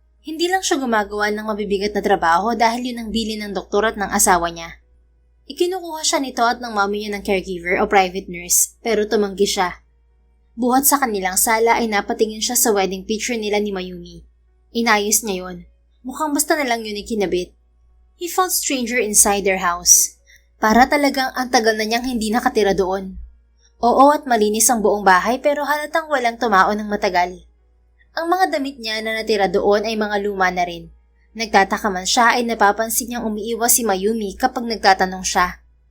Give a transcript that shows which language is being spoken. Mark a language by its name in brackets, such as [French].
[Filipino] Hindi lang siya gumagawa ng mabibigat na trabaho dahil yun ang bilin ng doktor at ng asawa niya. Ikinukuha siya nito at ng mami niya ng caregiver o private nurse pero tumanggi siya. Buhat sa kanilang sala ay napatingin siya sa wedding picture nila ni Mayumi. Inayos niya yun. Mukhang basta na lang yun kinabit. [English] He felt stranger inside their house. [Filipino] Para talagang ang tagal na niyang hindi nakatira doon. Oo at malinis ang buong bahay pero halatang walang tumao ng matagal. Ang mga damit niya na natira doon ay mga luma na rin. Nagtataka man siya ay napapansin niyang umiiwas si Mayumi kapag nagtatanong siya.